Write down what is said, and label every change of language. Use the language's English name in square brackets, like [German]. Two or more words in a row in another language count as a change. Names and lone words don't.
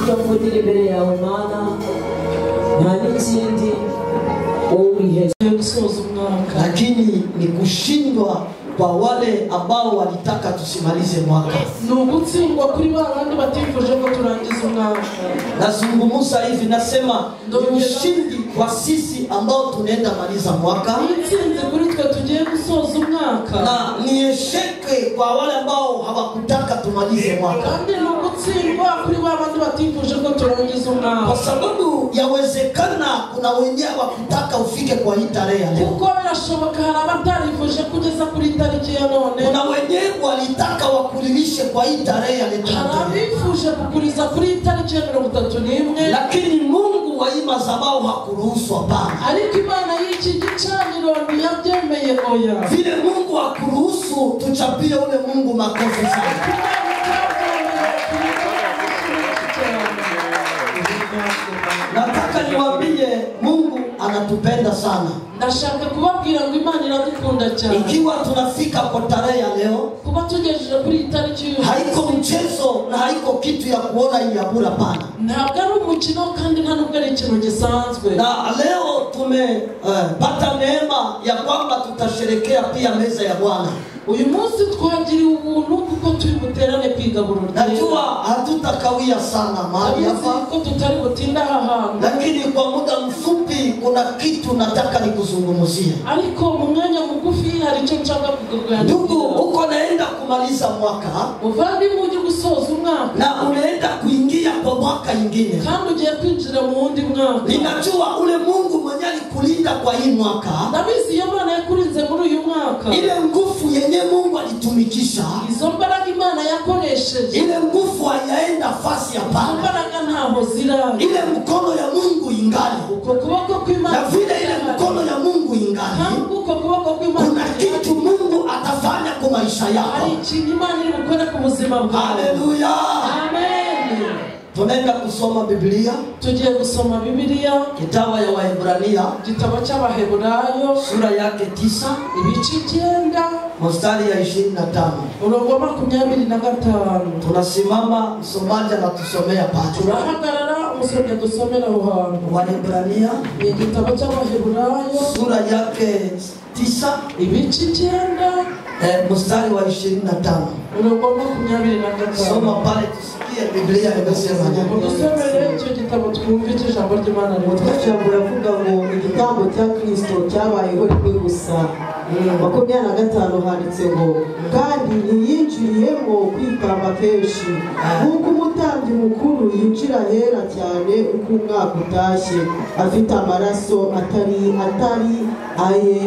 [Kinyarwanda] tuvugira imbere yawe Mana nta n'ikindi ubihe gusoza umwaka, [Swahili] lakini ni kushindwa kwa wale ambao walitaka tusimalize mwaka. [Kinyarwanda] Nugutsindwa kuri babandi batifuje ko turangiza umwaka. [Swahili] Nazungumza hivi nasema ni ushindi kwa sisi ambao tunaenda maliza mwaka. [Kinyarwanda] Nitsinze kuri twe tugiye gusoza umwaka. [Swahili] Na ni esheke kwa wale ambao hawakutaka tumalize mwaka. [Kinyarwanda] Kandi nugutsindwa kuri babandi batifuje ko turangiza umwaka. [Swahili] Kwa sababu yawezekana kuna wenyewe wakutaka ufike kwa hii tarehe leo. [Kinyarwanda] Kuko birashoboka hari abatarifuje kugeza kuri tariki ya none. [Swahili] Kuna wenyewe walitaka wakurilishe kwa hii tarehe ya leo. [Kinyarwanda] Harabifuje kukuriza kuri tariki ya 31. [Swahili] Lakini Mungu wa imazabao hakuruhusu hapana. [Kinyarwanda] Ariko Imana y'iki gicaniro yabyemeye oya. [Swahili] Vile Mungu hakuruhusu tuchapie ule Mungu makofi sana. Nataka niwaambie Mungu anatupenda sana. [Kinyarwanda] Ndashaka kubabwira ngo Imana iradukunda cyane. [Swahili] Ikiwa tunafika kwa tarehe ya leo, [Kinyarwanda] kuba tugejeje kuri tariki [Swahili] haiko mchezo na haiko kitu ya kuona hii ya bura pana. [Kinyarwanda] Ntabwo ari umukino kandi nta nubwo ari ikintu gisanzwe. [Swahili] Na leo tumepata neema ya kwamba tutasherekea pia meza ya Bwana. [Kinyarwanda] Uyu munsi twagiriye ubuntu kuko turi buterane kwigaburira. [Swahili] Najua hatutakawia sana mahali hapa, [Kinyarwanda] ko tutari butinda aha. [Swahili] Lakini kwa muda mfupi kuna kitu nataka nikuzungumzie. [Kinyarwanda] Ariko mu mwanya mugufi hari icyo nshaka kukuganira. [Swahili] Ndugu, uko naenda kumaliza mwaka, [Kinyarwanda] uvandi muje gusoza umwaka, [Swahili] na unaenda kuingia kwa mwaka ingine, [Kinyarwanda] kandi ugiye kwinjira mu wundi mwaka. [Swahili] Ninajua ule Mungu mwenye alikulinda kwa hii mwaka, [Kinyarwanda] ndabizi Imana yakurinze muri uyu mwaka. [Swahili] Ile nguvu yenye Mungu alitumikisha, [Kinyarwanda] izo mbaraga Imana yakoresheje, [Swahili] ile nguvu hayaenda fasi ya pana. [Kinyarwanda] Mbaraga ntaho zira. [Swahili] Ile mkono ya Mungu ingali. [Kinyarwanda] Uko kuboko kw'Imana. [Swahili] Na vile ile mkono ya Mungu ingali, [Kinyarwanda] uko kuboko kw'Imana, [Swahili] kuna kitu Mungu atafanya kwa maisha yako. [Kinyarwanda] Hari ikintu Imana iri gukora ku buzima bwawe. Haleluya. Amen. [Swahili] Tunaenda kusoma Biblia. [Kinyarwanda] Tugiye gusoma Biblia. [Swahili] Kitabu ya Waebrania. [Kinyarwanda] Kitabu cy'Abaheburayo. [Swahili] Sura yake 9. [Kinyarwanda] Ibice 9. [Swahili] Mstari ya 25. [Kinyarwanda] Umurongo wa 25. [Swahili] Tunasimama, msomaji anatusomea pale. [Kinyarwanda] Turahagarara, umusomyi dusomera aho hantu. [Swahili] Waebrania. [Kinyarwanda] Ni kitabu cy'Abaheburayo. [Swahili] Sura yake 9. [Kinyarwanda] Ibice 9. [Swahili] Mstari wa 25. [Kinyarwanda] Umurongo wa 25. [Swahili] Soma pale tusikie Biblia inasema nini. [Kinyarwanda] Dusomere icyo gitabo twumve ijambo ry'Imana rivuga. Ijambo ravuga ngo igitambo cya Kristo cyabayeho rimwe gusa. 25 handitse ngo kandi ntiyinjiriyemo kwitamba kenshi nk'uko umutambyi mukuru yinjira hera cyane uko umwaka utashye afite amaraso atari aye.